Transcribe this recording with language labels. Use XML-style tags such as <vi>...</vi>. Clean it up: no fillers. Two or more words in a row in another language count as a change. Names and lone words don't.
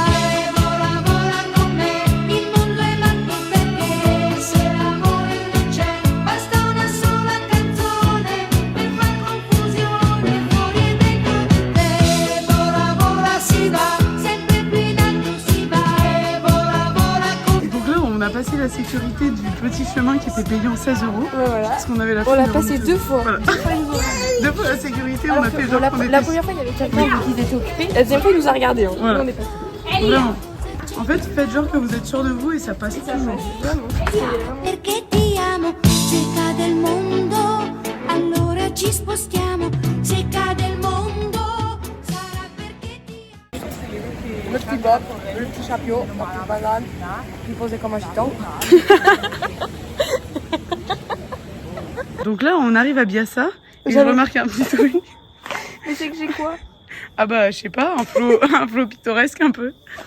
<it>E vola, vola con me, il mondo è matto perché se l'amore non c'è, basta una sola canzone per far confusione fuori e dentro di te. E vola, vola, si va, sempre più in alto si va. E vola, vola con me.</it> <fr>Et donc là, on a passé la sécurité du petit chemin qui était payant 16 €. Ouais, voilà. Parce qu'on avait la On l'a flemme de passé remonter. 2 fois. Voilà. Deux fois la sécurité, on a fait genre qu'on était... La première fois, il y avait quelqu'un qui était occupé. La deuxième fois, il nous a regardé. Hein. Voilà. Nous, on est passé. Vraiment. En fait, faites genre que vous êtes sûr de vous et ça passe toujours.</fr> <it>Perché ti amo, se cade il mondo, allora ci spostiamo, se cade il mondo, sarà perché ti amo.</it> <fr>Le petit bob, le petit chapeau, la petite banane, puis posé comme un gitan. Donc là, on arrive à Biassa et je remarque un petit truc. Mais c'est que j'ai quoi? Ah bah, je sais pas, un flow pittoresque un peu.</fr>